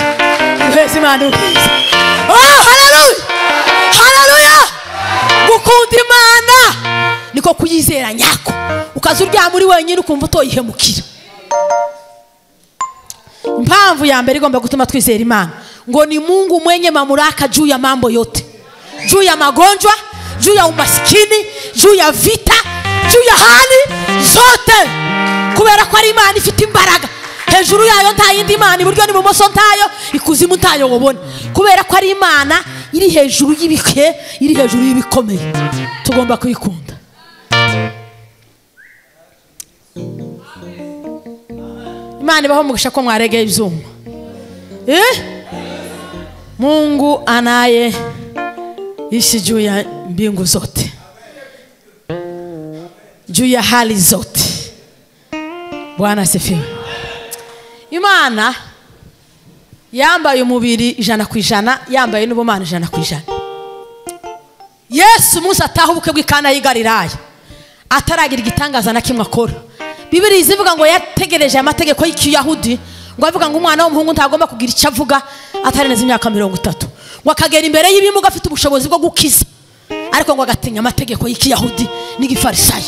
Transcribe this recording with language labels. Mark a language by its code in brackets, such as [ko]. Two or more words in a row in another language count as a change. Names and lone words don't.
[rw] Duheze Imana ubwiza. Oh haleluya, haleluya. Gukunda Imana niko kuyizera nyako. Ukaza urya muri wenyine ukumva utoyihemukira. Impamvu ya mbere igomba gutuma twizera Imana ngo ni [sw] Mungu mwenye mamlaka juu ya mambo yote, juu ya magonjwa, juu ya umaskini, juu ya vita, juu ya hali zote. [rw] Kubera ko ari Imana ifite imbaraga. Hejuru yayo nta yindi Imana, iburyo ni bumoso ntayo, ikuzimu ntayo wobona. Kubera ko ari Imana iri hejuru y'ibike, iri hejuru y'ibikomeye. Tugomba kuyikunda. Imana ibaho mugisha ko mwaregeye ibyuma. [sw] Mungu anaye ishi juu ya mbingu zote, juu ya hali zote. Bwana asifiwe. [rw] Imana yambaye umubiri 100%, yambaye n'ubumana 100%. Yesu Musa ataha ubukwe bw'Ikana y'i Galilaya ataragira igitangaza na kimwe akora. Bibiliya izivuga ngo yategereje amategeko y'Ikiyahudi, ngo avuga ngo umwana w'umuhungu ntagomba kugira icyo avuga atarenze imyaka 30, ngo akagera imbere y'ibimuga afite ubushobozi bwo gukiza, ariko ngo agatinya amategeko y'Ikiyahudi n'igifarisayo.